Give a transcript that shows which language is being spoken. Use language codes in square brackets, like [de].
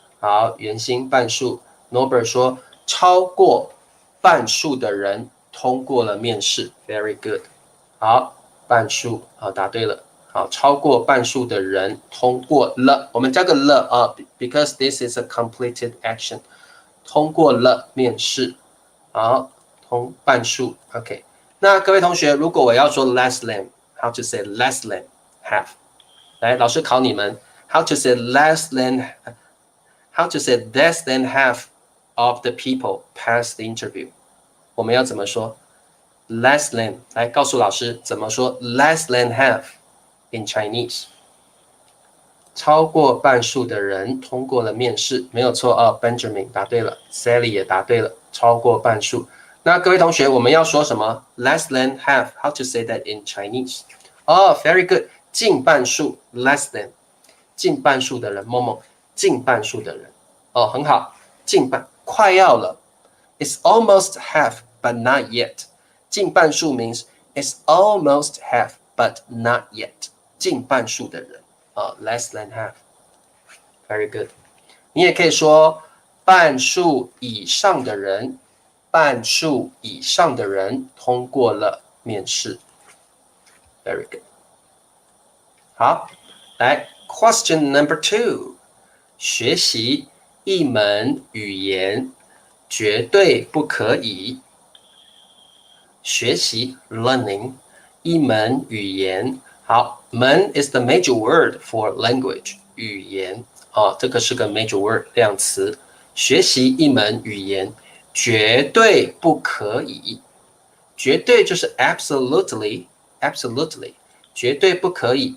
[zh] 好，袁心半数 ，Norbert 说超过半数的人通过了面试 ， [en] Very good。 [zh] 好，半数，好，答对了。好，超过半数的人通过了，我们加个了啊 ， [en] because this is a completed action。 [zh] 通过了面试，好，半数 ，OK。那各位同学，如果我要说 [en] less than，how to say less than half？ [zh] 来，老师考你们 [en] ，how to say less than，how to say less than half of the people pass the interview？ [zh] 我们要怎么说 ？less than， 来告诉老师怎么说 [en] less than half in Chinese？ [zh] 超过半数的人通过了面试，没有错哦。 Benjamin 答对了 ，Sally 也答对了，超过半数。那各位同学，我们要说什么 ？ [en] Less than half. How to say that in Chinese？ [zh] 哦 ， [en] very good， [zh] 近半数 ， [en] less than， [zh] 近半数的人，某某，近半数的人，哦，很好，近半，快要了。 [en] It's almost half, but not yet. [zh] 近半数 [en] means it's almost half, but not yet. [zh] 近半数的人。 [en] less than half. Very good. [zh] 你也可以说半数以上的人，半数以上的人通过了面试。 [en] Very good. [zh] 好，来 [en] question number 2， [zh] 学习一门语言绝对不可以。学习 [en] learning [zh] 一门语言。 [en] 好，门 is the major word for language [zh] 语言这个是个 [en] major word 量词。 [zh] 学习一门语言绝对不可以，绝对就是 [en] absolutely， [zh] 绝对不可以。